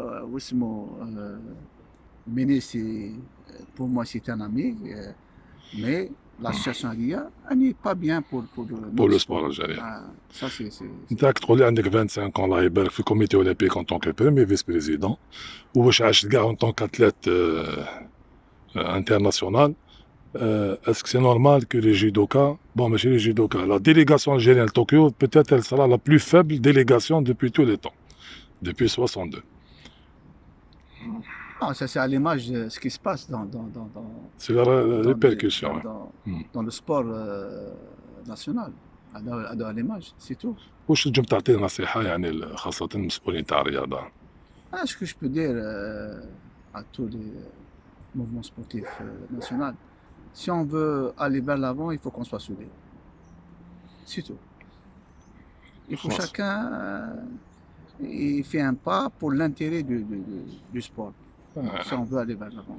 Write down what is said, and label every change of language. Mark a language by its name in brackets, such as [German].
[French] Wismo Méné, pour moi, c'est un ami, mais l'association ADIA, elle n'est pas bien pour le sport algérien. Ça, c'est. [Arabic] انت تقول لي عندك [French] 25 ans [Arabic] الله يبارك في [French] الكوميتي اولمبيك en tant que premier vice-président [Arabic] واش عشت كاع [French] en tant qu'athlète international. Est-ce que c'est normal que les judokas, bon, mais chez les judokas, la délégation algérienne à Tokyo, peut-être elle sera la plus faible délégation depuis tous les temps, depuis 62. Ah, ça c'est à l'image de ce qui se passe C'est la répercussion. Dans le sport national, à l'image, c'est tout. [Arabic] واش تنجم تعطي نصيحة يعني خاصة المسؤولين تاع الرياضة؟ [French] Ce que je peux dire à tous les mouvements sportifs nationaux, si on veut aller vers l'avant, il faut qu'on soit soudés. C'est tout. Il faut chacun il fait un pas pour l'intérêt du sport. Si on veut aller vers l'avant.